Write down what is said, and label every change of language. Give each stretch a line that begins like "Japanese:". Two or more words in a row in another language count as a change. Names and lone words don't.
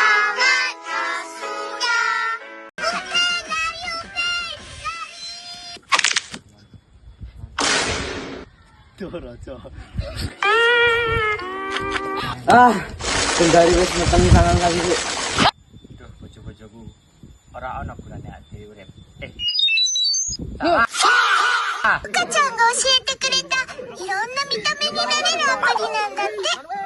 Javanese: Duh Raja. Gendari wis meteng sangang kali. Duh, bojo-bojoku. Ora ana gunane ati urip.
Japanese: 赤ちゃんが教えてくれたいろんな見た目になれるアプリなんだって。